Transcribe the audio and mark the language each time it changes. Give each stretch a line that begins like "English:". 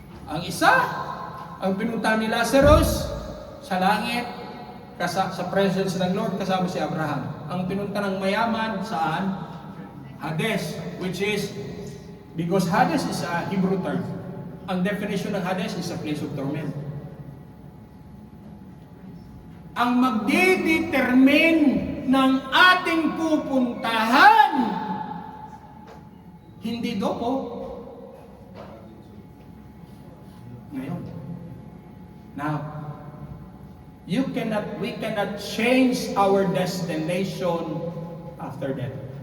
Filipino: Ang isa, ang pinunta ni Lazarus sa langit, sa presence ng Lord, kasama si Abraham. Ang pinunta ng mayaman, saan?
English: Hades, which is, because Hades is a Hebrew term. Ang definition ng Hades is a place of torment.
Filipino: Ang magdedetermine ng ating pupuntahan, hindi dopo. Ngayon.
English: Now, we cannot change our destination after death.